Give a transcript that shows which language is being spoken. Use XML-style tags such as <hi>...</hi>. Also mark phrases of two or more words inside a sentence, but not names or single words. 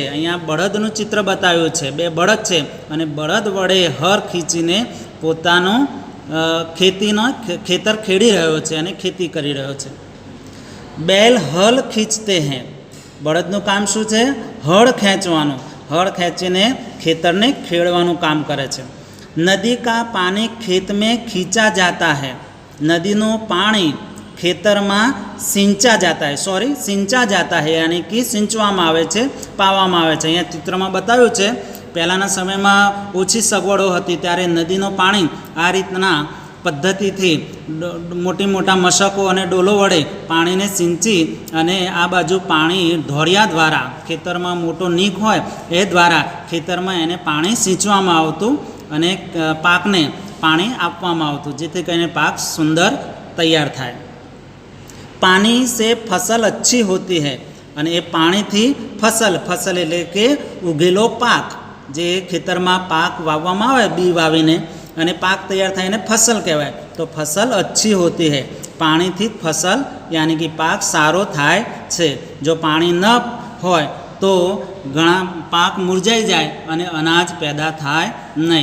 <gu>અહીંયા બળદનું ચિત્ર બતાવ્યું છે, 2 બળદ છે અને બળદ વડે હર ખીંચીને પોતાનું ખેતર ખેડી રહ્યો છે અને ખેતી કરી રહ્યો છે।</gu> <hi>बैल हल खींचते हैं,</hi> <gu>બળદનું કામ શું છે? હળ ખેંચવાનું, હળ ખેંચીને ખેતરને ખેડવાનું કામ કરે છે।</gu> <hi>नदी का पानी खेत में खींचा जाता है,</hi> <gu>નદીનું પાણી ખેતરમાં</gu> <hi>सिंचा जाता है, सिंचा जाता है यानी कि</hi> <gu>સિંચવામાં આવે છે, પાવામાં આવે છે। અહીંયા ચિત્રમાં બતાવ્યું છે પહેલાંના સમયમાં ઓછી સગવડો હતી ત્યારે નદીનું પાણી આ રીતના પદ્ધતિથી મોટા મશકો અને ડોલો વડે પાણીને સિંચી અને આ બાજુ પાણી ધોળિયા દ્વારા ખેતરમાં મોટો નીક હોય એ દ્વારા ખેતરમાં એને પાણી સિંચવામાં આવતું અને પાકને પાણી આપવામાં આવતું, જેથી કરીને પાક સુંદર તૈયાર થાય।</gu> <hi>પાણી से फसल अच्छी होती है,</hi> <gu>અને એ પાણીથી फसल એટલે કે ઉગેલો પાક, જે ખેતરમાં પાક વાવવામાં આવે બી વાવીને અને પાક તૈયાર થાય એને ફસલ કહેવાય, તો</gu> <hi>फसल अच्छी होती है,</hi> <gu>પાણીથી ફસલ યાની કે પાક સારો થાય છે। જો પાણી ન હોય તો ઘણા પાક મુરઝાઈ જાય અને અનાજ પેદા થાય નહીં।</gu>